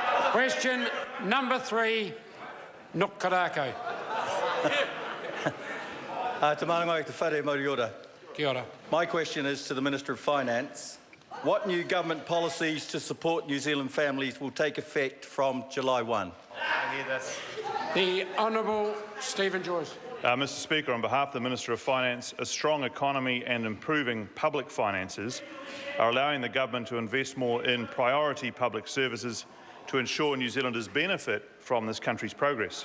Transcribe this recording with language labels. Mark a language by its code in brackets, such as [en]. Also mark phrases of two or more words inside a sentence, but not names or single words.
[en] Question number 3, Nuk Korako. [mi] Te marangai te whare mauri ora. Kia ora. [en] My question is to the Minister of Finance. What new government policies to support New Zealand families will take effect from July 1? I hear this. The Honourable Stephen Joyce. Mr Speaker, on behalf of the Minister of Finance, a strong economy and improving public finances are allowing the government to invest more in priority public services to ensure New Zealanders benefit from this country's progress.